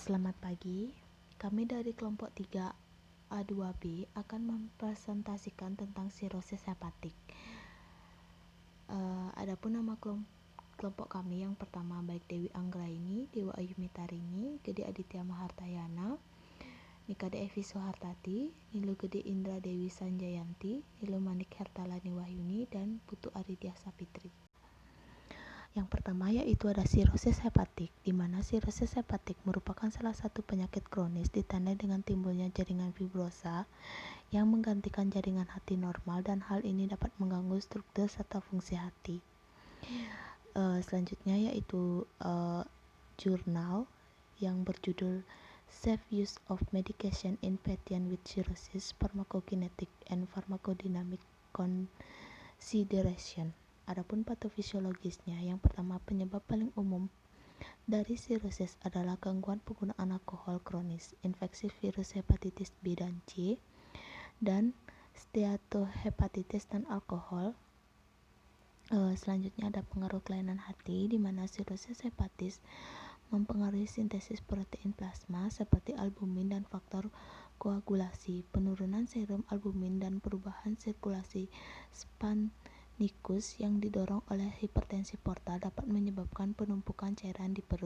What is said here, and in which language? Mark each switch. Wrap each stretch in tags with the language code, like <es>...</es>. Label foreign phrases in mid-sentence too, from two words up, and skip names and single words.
<id>Selamat pagi, kami dari kelompok 3A2B akan mempresentasikan tentang sirosis hepatik. Adapun nama kelompok kami yang pertama baik Dewi Anggraini, Dewa Ayumi Tarini, Gede Aditya Mahartayana, Nika Evi Soehartati, Nilu Gede Indra Dewi Sanjayanti, Nilu Manik Hertalani Wahyuni, dan Putu Aridia Sapitri. Yang pertama yaitu ada sirosis hepatik, di mana sirosis hepatik merupakan salah satu penyakit kronis ditandai dengan timbulnya jaringan fibrosa yang menggantikan jaringan hati normal, dan hal ini dapat mengganggu struktur serta fungsi hati. Selanjutnya yaitu jurnal yang berjudul Safe Use of Medication in Patients with Cirrhosis, Pharmacokinetic and Pharmacodynamic Consideration. Adapun patofisiologisnya, yang pertama penyebab paling umum dari sirosis adalah gangguan penggunaan alkohol kronis, infeksi virus hepatitis B dan C, dan steatohepatitis dan alkohol. Selanjutnya ada pengaruh kelainan hati, di mana sirosis hepatis mempengaruhi sintesis protein plasma seperti albumin dan faktor koagulasi, penurunan serum albumin, dan perubahan sirkulasi Nikus yang didorong oleh hipertensi portal dapat menyebabkan penumpukan cairan di perut.</id>